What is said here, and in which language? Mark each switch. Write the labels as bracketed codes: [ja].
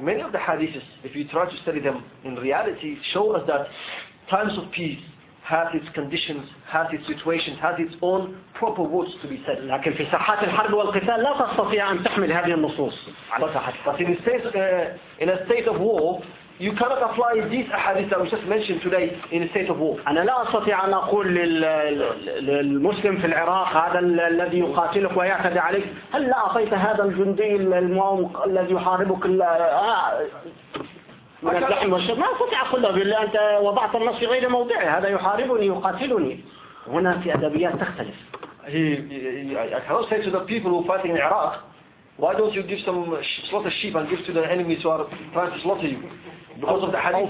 [en] Many of the hadiths, if you try to study them in reality, show us that times of peace has its conditions, has its situations, has its own proper words to be said. [ar] لكن في ساحات الحرب والقتال لا تستطيع أن تحمل هذه النصوص. [en] But in a state of war, you cannot apply these ahadith that we just mentioned today in a state of war. [ar] أنا لا أستطيع أن أقول للمسلم في العراق هذا الذي يقاتلك ويعتدي عليك هل أعطيت هذا الجندي الذي يحاربك من الزحم والشر؟ ما أستطيع أقول له بالله أنت وضعت النص في غير موضعه هذا يحاربني يقاتلني. هنا في أدبيات تختلف. [en] I cannot say to the people who are fighting in Iraq, why don't you give some slaughter sheep and give to the enemies who are trying to slaughter you? Because of the hadith